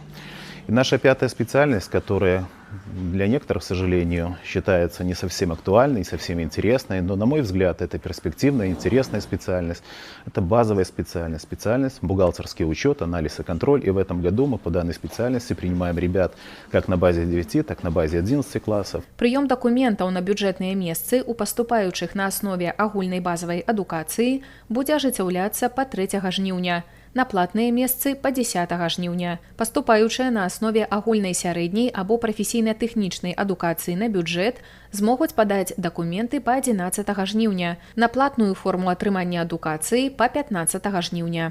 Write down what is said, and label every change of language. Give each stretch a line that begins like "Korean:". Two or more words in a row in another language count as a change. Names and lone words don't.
Russian: И наша пятая специальность, которая для некоторых, к сожалению, считается не совсем актуальной, не совсем интересной, но, на мой взгляд, это перспективная, интересная специальность. Это базовая специальность. Специальность бухгалтерский учет, анализ и контроль. И в этом году мы по данной специальности принимаем ребят как на базе 9, так и на базе 11 классов.
Belarusian: Прыём дакументаў на бюджэтныя месцы у паступаючых на аснове агульнай базавай адукацыі будзе ажыццяўляцца па 3 жніўня. На платныя месцы па 10 жніўня. Паступаючыя на аснове агульнай сярэдняй або прафесійна-тэхнічнай адукацыі на бюджэт змогуць падаць дакументы па 11 жніўня, на платную форму атрымання адукацыі па 15 жніўня.